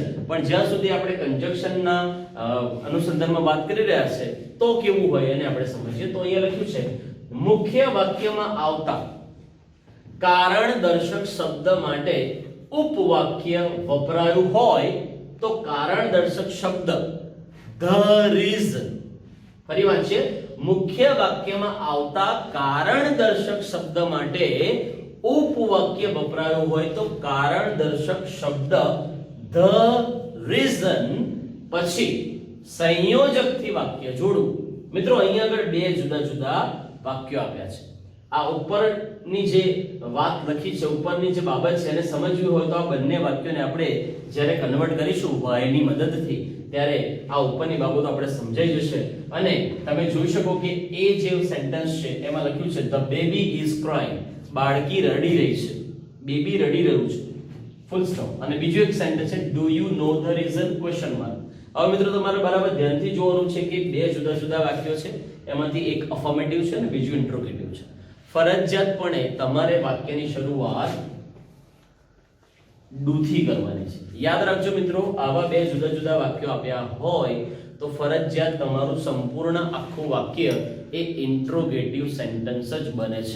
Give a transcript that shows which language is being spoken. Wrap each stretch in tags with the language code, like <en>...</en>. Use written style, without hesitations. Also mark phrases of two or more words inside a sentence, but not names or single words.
<gu>પણ જ્યાં સુધી આપણે કંજક્શનના અનુસંધાનમાં વાત કરી રહ્યા છે તો કેવું હોય એને આપણે સમજીએ. તો અહીંયા લખ્યું છે મુખ્ય વાક્યમાં આવતા કારણ દર્શક શબ્દ માટે ઉપવાક્ય વપરાયું હોય તો કારણ દર્શક શબ્દ</gu> <en>the reason.</en> <gu>ફરી વાંચીએ મુખ્ય વાક્યમાં આવતા કારણ દર્શક શબ્દ માટે ઉપવાક્ય વપરાયું હોય તો કારણ દર્શક શબ્દ</gu> <en>the reason</en> <gu>પછી સંયોજકથી વાક્ય જોડવું. મિત્રો અહીં આગળ બે જુદા જુદા વાક્યો આપ્યા છે. આ ઉપરની જે વાત લખી છે, ઉપરની જે બાબત છે એને સમજવી હોય તો આ બંને વાક્યોને આપણે જ્યારે કન્વર્ટ કરીશું why ની મદદથી ત્યારે આ ઉપરની બાબતો આપણે સમજાઈ જશે. અને તમે જોઈ શકો કે એ જે સેન્ટેન્સ છે એમાં લખ્યું છે</gu> <en>the baby is crying.</en> <gu>બાળકી રડી રહી છે, બેબી રડી રહ્યું છે,</gu> <en>full stop.</en> <gu>અને બીજું એક સેન્ટેન્સ છે</gu> <en>do you know the reason question mark.</en> <gu>હવે મિત્રો તમારે બરાબર ધ્યાનથી જોવાનું છે કે બે જુદા જુદા વાક્યો છે એમાંથી એક અફર્મેટિવ છે અને બીજું ઇન્ટ્રોગેટિવ છે. ફરજિયાતપણે તમારે વાક્યની શરૂઆત do થી કરવાની છે. યાદ રાખજો મિત્રો આવા બે જુદા જુદા વાક્યો આપ્યા હોય તો ફરજિયાત તમારું સંપૂર્ણ આખું વાક્ય એ</gu> <en>interrogative sentence</en> <gu>જ બને છે.</gu>